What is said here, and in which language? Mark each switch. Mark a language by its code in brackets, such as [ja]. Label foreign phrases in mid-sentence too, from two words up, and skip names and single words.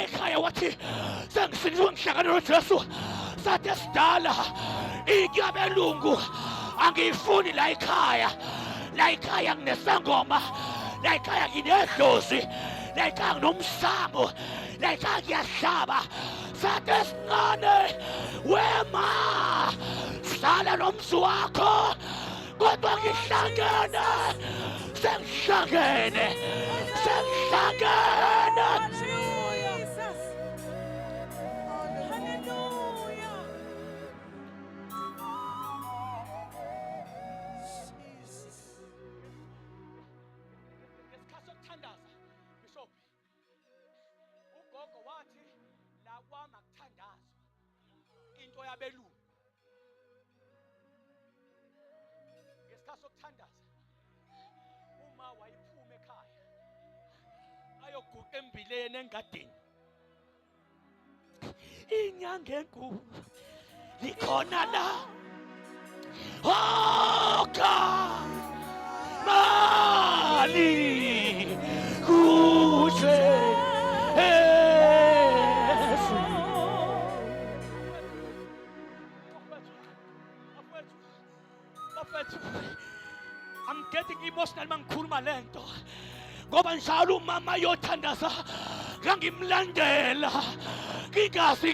[zu] ekhaya wathi sengisindiswe ngihlangane noJesu sathe sidala ikyabelungu angiyifuni la ekhaya nginesangoma la ekhaya nginedlozi la ekhaya nginomsamo la ekhaya ngiyahlaba sathe sincane wema sala nomzi wakho kodwa ngihlangene sengihlangene Jesus. Hallelujah. Jesus. ngesikhathi sokuthandaza Bishop kwami akuthandazwa into yabelungu ngesikhathi sokuthandaza uma wayiphuma ekhaya ayoguqa embileni engadini inyanga enkulu likhona la mali kuhle [en] I'm getting emotional [zu] mangikhuluma lento ngoba njalo umama yothandaza ngangimlandela ngingazi